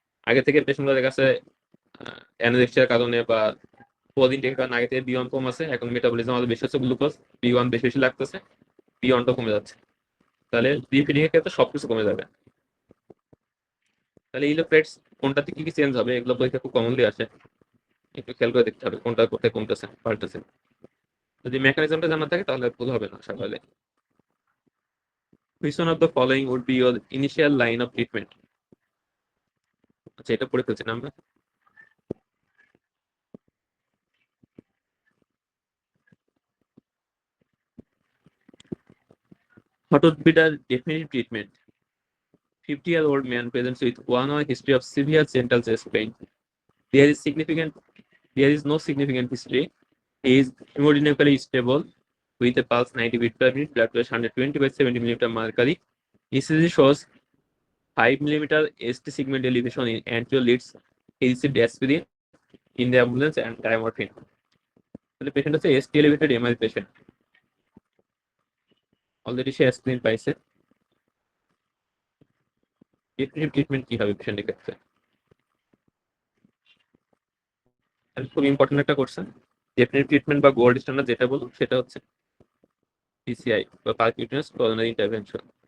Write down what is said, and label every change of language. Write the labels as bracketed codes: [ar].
[bn] আগে থেকে পেশেন্টদের কাছে অ্যানোরেক্সিয়ার কারণে বা প্রোটিন টেকের কারণে আগে থেকে B1 কম আছে, এখন মেটাবলিজম আরো বেশি হচ্ছে, গ্লুকোজ B1 বেশি বেশি লাগতেছে, P1টা কমে যাচ্ছে। তাহলে রিফিডিং এর ক্ষেত্রে সবকিছু কমে যাবে। তাহলে ইলেকট্রোলাইটস কোনটাতে কি কি চেঞ্জ হবে এগুলো পরীক্ষা খুব কমনলি আসে, একটু খেয়াল করে দেখতে হবে কোনটা কোথায় কমতেছে পাল্টেছে। যদি মেকানিজমটা জানা থাকে তাহলে ভুল হবে না আশা করা যায়। [en] Which one of the following would be your initial line of treatment? [bn] আচ্ছা, এটা পড়ে ফেলছি না আমরা। [en] What would be the definitive treatment? 50-year-old man presents with 1 hour history of severe gentle chest pain. There is significant There is no significant history. He is hemodynamically stable with a pulse 90 beat per minute, blood pressure 120 by 70 millimeter mercury. ECG shows 5 millimeter ST segment elevation in anterior leads. He received aspirin in the ambulance and diamorphine. [bn] তাহলে patient হচ্ছে ST elevated MI patient, already সে aspirin পাইছে। Definitive treatment কি হবে পেশেন্টের ক্ষেত্রে? খুব important একটা question. Definitive treatment বা গোল্ড স্ট্যান্ডার্ড যেটা বলুন সেটা হচ্ছে পিসিআই বা পারকিউটেনিয়াস কোরোনারি ইন্টারভেনশন।